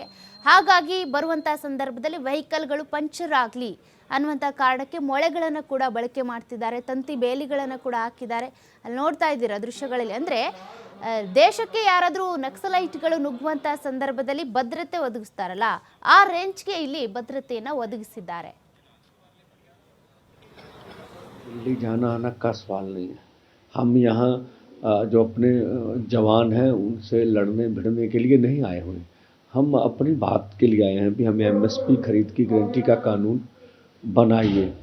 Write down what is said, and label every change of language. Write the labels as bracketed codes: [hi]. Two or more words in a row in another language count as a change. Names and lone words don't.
[kn] ಹಾಗಾಗಿ ಬರುವಂಥ ಸಂದರ್ಭದಲ್ಲಿ ವೆಹಿಕಲ್ಗಳು ಪಂಚರ್ ಆಗಲಿ ಅನ್ನುವಂಥ ಕಾರಣಕ್ಕೆ ಮೊಳೆಗಳನ್ನು ಕೂಡ ಬಳಕೆ ಮಾಡ್ತಿದ್ದಾರೆ, ತಂತಿ ಬೇಲಿಗಳನ್ನು ಕೂಡ ಹಾಕಿದ್ದಾರೆ. ಅಲ್ಲಿ ನೋಡ್ತಾ ಇದ್ದೀರಾ ದೃಶ್ಯಗಳಲ್ಲಿ. ಅಂದರೆ ದೇಶಕ್ಕೆ ಯಾರಾದರೂ ನಕ್ಸಲೈಟ್ಗಳು ನುಗ್ಗುವಂಥ ಸಂದರ್ಭದಲ್ಲಿ ಭದ್ರತೆ ಒದಗಿಸ್ತಾರಲ್ಲ, ಆ ರೇಂಜ್ಗೆ ಇಲ್ಲಿ ಭದ್ರತೆಯನ್ನು ಒದಗಿಸಿದ್ದಾರೆ. [hi] दिल्ली जाना आना का सवाल नहीं है। हम यहाँ जो अपने जवान हैं उनसे लड़ने भिड़ने के लिए नहीं आए हुए, हम अपनी बात के लिए आए हैं भी हमें MSP खरीद की गारंटी का कानून बनाइए।